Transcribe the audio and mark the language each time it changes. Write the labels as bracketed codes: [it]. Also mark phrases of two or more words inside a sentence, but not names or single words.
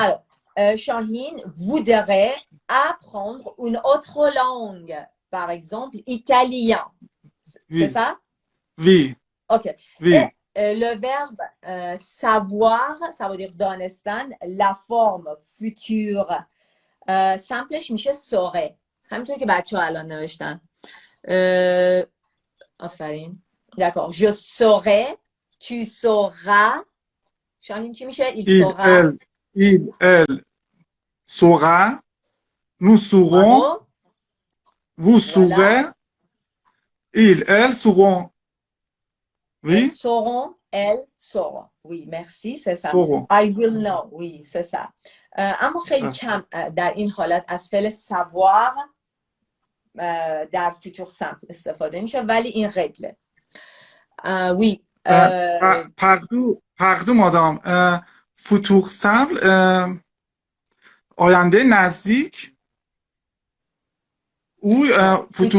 [fr] Alors, Shaheen voudrait apprendre une autre langue, par exemple italien. C'est Oui, ça? oui, Ok. Et oui, le verbe savoir, ça veut dire دانستن, la forme future [fa] سمپلش میشه سوره همینطور که بچه ها الان نوشتن آفرین [fr] d'accord je saurai tu sauras شاهین [fa] چی میشه [fr] il saura il, elle saura, nous saurons, bravo vous voilà saurez, ils, elles sauront. elles Oui, sauront elles sauront oui merci c'est ça sauront. [en] I will know [fr] oui c'est ça [fa] اما خیلی کم در این حالت از فعل savoir در [fr] futur simple [fa] استفاده میشه ولی این رگله oui [fr] pardon madame futur simple [fa] آینده نزدیک او [fr] futur